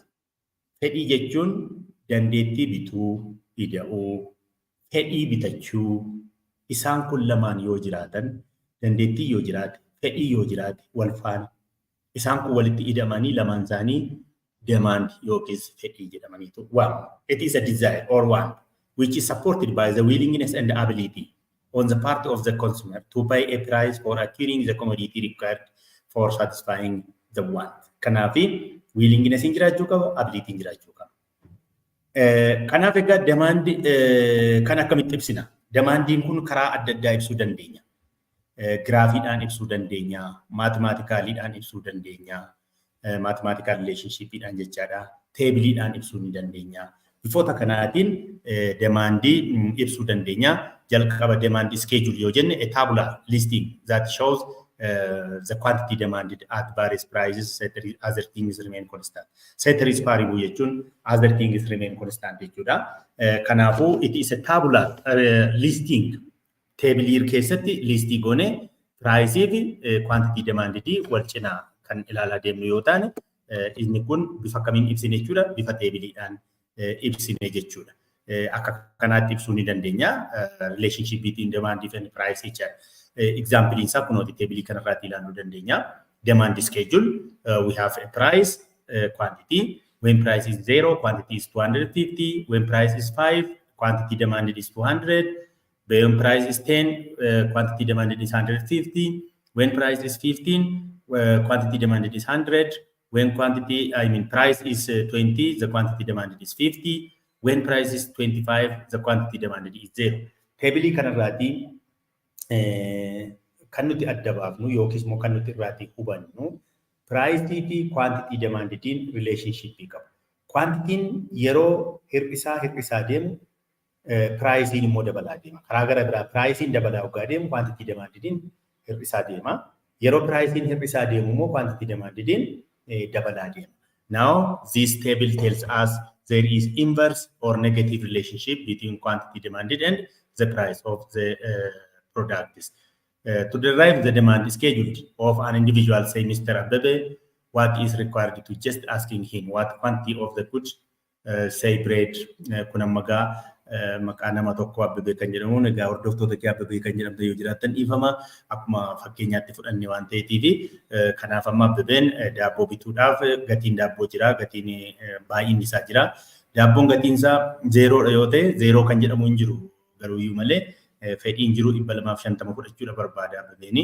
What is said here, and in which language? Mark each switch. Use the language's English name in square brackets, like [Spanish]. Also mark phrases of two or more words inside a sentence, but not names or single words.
[Oromo] Fedhii jechuun dandeettii bituu, ida'uu, fedhii bitachuu isaan kun lamaan yoo jiraatan, dandeettii yoo jiraate, fedhii yoo jiraate wal faana. Isaan kun walitti ida'amanii lamaan isaanii demand yookiis fedhii jedhamaniitu waamamu. [English] It is a desire or want which is supported by the willingness and the ability on the part of the consumer to pay a price for acquiring the commodity required for satisfying the want. [Oromo] Kanaafi willingness in jiraachuu qaba, ability in jiraachuu qaba. Kanaaf egaa demand kan akkamitti ibsina? Demandiin kun karaa adda addaa ibsuu dandeenya. Graafiidhaan ibsuu dandeenya, maatimaatikaaliidhaan ibsuu dandeenya, [English] mathematical relationshipiidhaan [Oromo] jechaadha, teebiliidhaan ibsuu ni dandeenya. Bifoota kanaatiin demandii ibsuu dandeenya. [English] Jalqaba demand schedule [Oromo] yoo jenne [English] a tabular listing that shows the quantity demanded at various prices, other things remain constant. [Latin] Ceteris paribus [English] jechuun other things remain constant jechuudha. Kanaafuu it is a tabular listing. [Oromo] Table keessatti listii goone price fi [English] quantity demanded [Oromo] wal cinaa kan ilaalaa deemnu yoo taane inni kun bifa kamiin ibsine jechuudha. Bifa teebiliidhaan ibsine jechuudha. Akka kanaatti ibsuu ni dandeenya. [English] Relationship between demand and price jechuudha. [Oromo] Example isaa kunooti teebilii kanarraatti ilaaluu dandeenya. [English] Demand schedule, we have a price, quantity. When price is 0, quantity is 250. When price is 5, quantity demanded is 200. When price is 10, quantity demanded is 150. When price is 15, quantity demanded is 100. When price is 20, the quantity demanded is 50. When price is 25, the quantity demanded is 0. [Oromo] Table kanarraati kan nuti adda baafnu yookiis immoo kan nuti irraati hubannu price fi [English] quantity demanditiin [Oromo] relationship qabu. Quantitiin yeroo hir'isaa deemu pricein immoo dabalaa deema. Karaa gara biraa pricein dabalaa hoggaa deemu [English] quantity demanditiin [Oromo] hir'isaa deema. Yeroo pricein hir'isaa deemu immoo [English] quantity demanditiin [Oromo] dabalaa deema. [English] Now this table tells us there is inverse or negative relationship between quantity demanded and the price of the products. To derive the demand schedule of an individual, say Mr. Abebe, what is required to just asking him what quantity of the goods, say bread, [Oromo] kunamaga, maqaa nama tokko Abebe kan jedhamu egaa hordoftoota kee Abebe kan jedhamte yoo jiraatan ifama akkuma fakkeenyaatti fudhanne waan ta'eetiif kanaaf amma Abebeen daabboo bituudhaaf gatiin daabboo jira, gatiin baay'inni isaa jira. Daabboon gatiin isaa 0 yoo ta'e 0 kan jedhamu hin jiru garuu iyyuu malee fedhiin jiru 250 fudhachuudha barbaada Abebeeni.